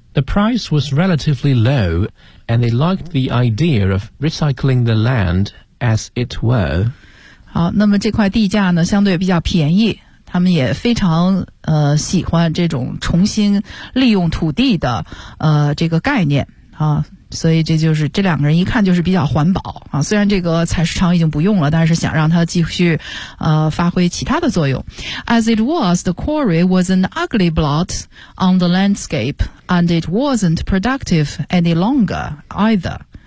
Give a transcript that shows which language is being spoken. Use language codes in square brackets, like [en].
[en] The price was relatively low and they liked the idea of recycling the land as it were [zh] 好那么这块地价呢相对比较便宜他们也非常喜欢这种重新利用土地的这个概念所以这就是这两个人一看就是比较环保虽然这个采石场已经不用了但是想让它继续发挥其他的作用。 [en] As it was, the quarry was an ugly blot on the landscape and it wasn't productive any longer either.